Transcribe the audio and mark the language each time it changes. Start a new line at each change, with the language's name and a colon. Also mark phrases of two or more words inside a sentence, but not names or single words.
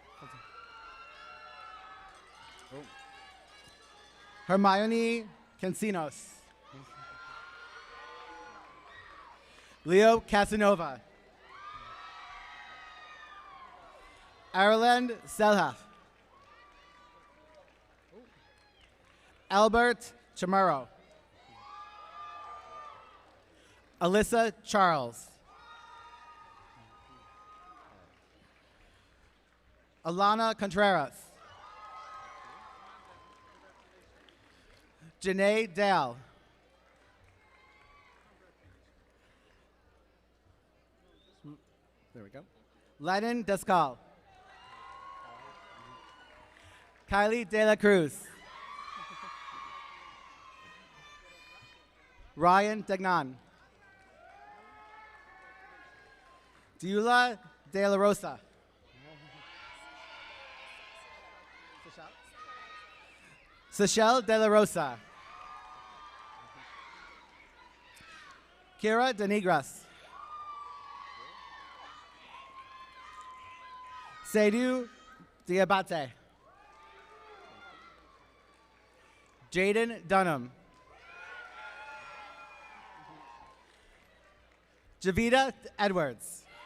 English: Hermione Cancinos. Leo Casanova. Ireland Selhath. Albert Chamorro. Alyssa Charles. Alana Contreras. Janae Dale. There we go. Lennon Descal. Kylie De La Cruz. Ryan Degnan. Diula De La Rosa. Seychelle De La Rosa. Kira Denigras. Seydou Diabate. Jaden Dunham. Javita Edwards.